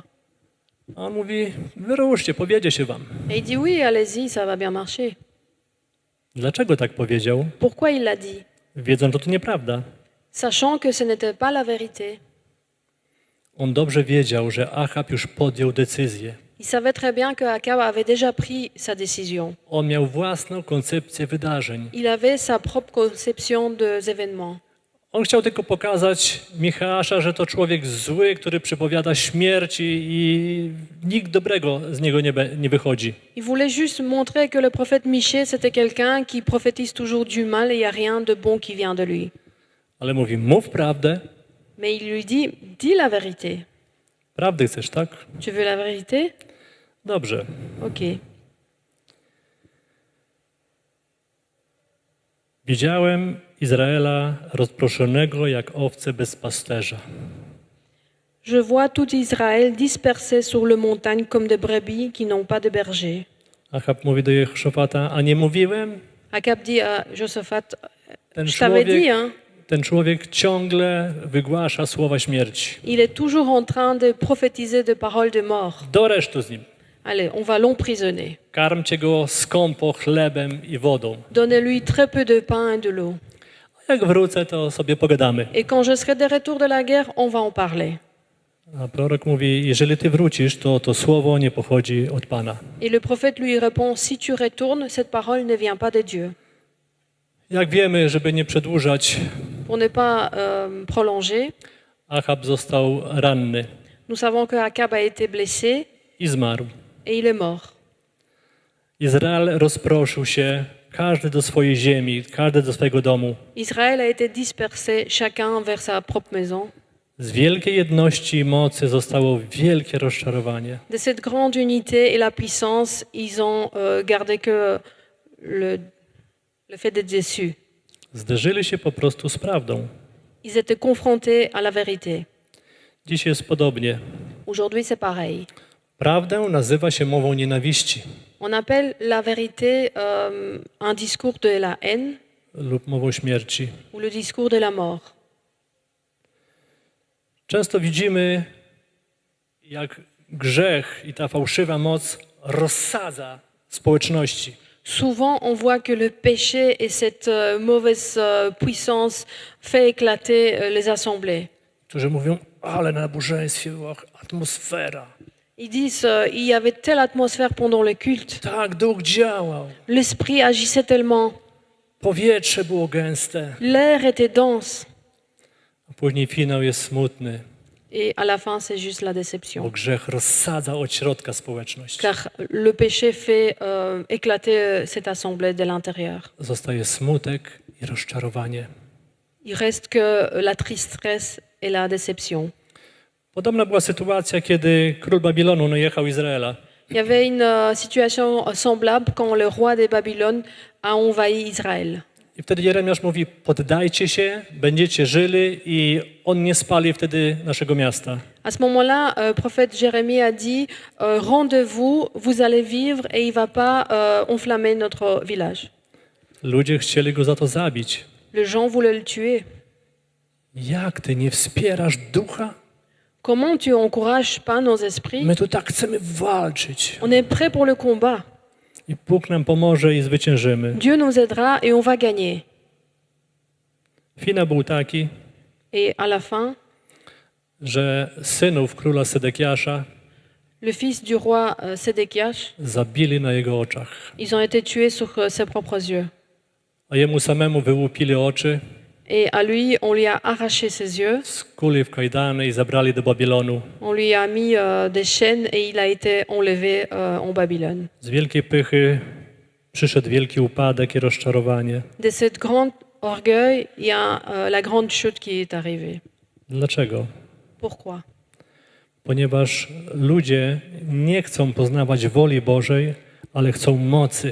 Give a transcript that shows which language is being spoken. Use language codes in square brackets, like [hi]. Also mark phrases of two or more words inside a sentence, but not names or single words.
[pl] A on mówi, wyruszcie, powiedzie się wam. [fr] Et il dit, oui, allez-y, ça va bien marcher. [pl] Dlaczego tak powiedział? [fr] Pourquoi il l'a dit? [pl] Wiedząc, że to nieprawda. [fr] Sachant que ce n'était pas la vérité. [pl] On dobrze wiedział, że Achab już podjął decyzję. [fr] Il savait très bien que Akab avait déjà pris sa décision. [pl] On miał własną koncepcję wydarzeń. [fr] Il avait sa propre conception des événements. [pl] On chciał tylko pokazać Michała, że to człowiek zły, który przypowiada śmierci i nikt dobrego z niego nie wychodzi. [fr] Il voulait juste montrer que le prophète Michée, c'était quelqu'un qui prophétise toujours du mal et il n'y a rien de bon qui vient de lui. [pl] Ale mówi, mów prawdę. [fr] Mais il lui dit, dis la vérité. [pl] Prawdy chcesz, tak? [fr] Tu veux la vérité? [pl] Dobrze. [fr] Ok. [pl] Widziałem Izraela rozproszonego jak owce bez pasterza. [fr] Je vois tout Israël dispersé sur le montagne comme des brebis qui n'ont pas de berger. [pl] Achab mówi do Jehoszafata, a nie mówiłem? [fr] Akab dit à Josaphat, [pl] Ten [fr] je t'avais dit, hein, [pl] ten człowiek ciągle wygłasza słowa śmierci. [fr] il est toujours en train de prophétiser des paroles de mort. [pl] Do resztu z nim. [fr] Allez, on va l'emprisonner. [pl] Karmcie go skąpo chlebem i wodą. [fr] Donnez-lui très peu de pain et de l'eau. [pl] Jak wrócę, to sobie pogadamy. [fr] Et quand je serai de retour de la guerre, on va en parler. [pl] A prorok mówi, jeżeli ty wrócisz, to słowo nie pochodzi od Pana. [fr] Et le prophète lui répond, si tu retournes, cette parole ne vient pas de Dieu. [pl] Jak wiemy, żeby nie przedłużać, [fr] Pour ne pas prolonger, [pl] Achab został ranny [fr] nous savons que Akab a été blessé [pl] i zmarł. [fr] et il est mort. [pl] Izrael rozproszył się, każdy do swojej ziemi, każdy do swojego domu. [fr] Israël a été dispersé, chacun vers sa propre maison. [pl] Z wielkiej jedności i mocy zostało wielkie rozczarowanie. [fr] De cette grande unité et la puissance, ils ont gardé que le fait d'être déçus. [pl] Zderzyli się po prostu z prawdą. [fr] Ils étaient confrontés à la vérité. [pl] Dziś jest podobnie. [fr] Aujourd'hui, c'est pareil. [pl] Prawdę nazywa się mową nienawiści [fr] On appelle la vérité un discours de la haine [pl] lub mową śmierci. [fr] ou le discours de la mort. [pl] Często widzimy, jak grzech i ta fałszywa moc rozsadza społeczności. [fr] Souvent, on voit que le péché et cette mauvaise puissance fait éclater les assemblées. [pl] Którzy mówią, ale na nabożeństwie była atmosfera. [fr] Ils disent il y avait telle atmosphère pendant le culte. [pl] Tak, duch działał. [fr] L'esprit agissait tellement. [pl] Powietrze było gęste. [fr] L'air était dense. [pl] A później finał jest smutny, [fr] Et à la fin, c'est juste la [pl] bo [fr] déception. [pl] grzech rozsadza od środka społeczność. [fr] Car le péché fait éclater cette assemblée de l'intérieur. [pl] Zostaje smutek i rozczarowanie. [fr] Il reste que la tristesse et la déception. [pl] Podobna była sytuacja, kiedy król Babilonu najechał Izraela. [fr] Il y avait une situation semblable quand le roi de Babylone a envahi Israël. [pl] I wtedy Jeremiasz mówi, poddajcie się, będziecie żyli i on nie spali wtedy naszego miasta. [fr] À ce moment-là, prophète Jérémie a dit rendez-vous, vous allez vivre et il ne va pas enflammer notre village. [pl] Ludzie chcieli go za to zabić. [fr] Les gens voulaient le tuer. [pl] Jak ty nie wspierasz ducha? [fr] Comment tu encourages pas nos esprits? [pl] My tu tak chcemy walczyć. [fr] On est prêt pour le combat. [pl] I Bóg nam pomoże i zwyciężymy. [fr] Dieu nous aidera et on va gagner. [pl] Finał był taki, [fr] Et à la fin, [pl] że synów króla Sedekiasza [fr] le fils du roi Sédéchias, [pl] zabili na jego oczach. [fr] ils ont été tués sur ses propres yeux. [pl] A jemu samemu wyłupili oczy, [fr] Et à lui, on lui a arraché ses yeux, [pl] skuli w kajdany i zabrali do Babilonu. [fr] on lui a mis des chaînes et il a été enlevé en Babylone. [pl] Z wielkiej pychy przyszedł wielki upadek i rozczarowanie. [fr] De cette grande orgueil, il y a la grande chute qui est arrivée. [pl] Dlaczego? [fr] Pourquoi? [pl] Ponieważ ludzie nie chcą poznawać woli Bożej, ale chcą mocy.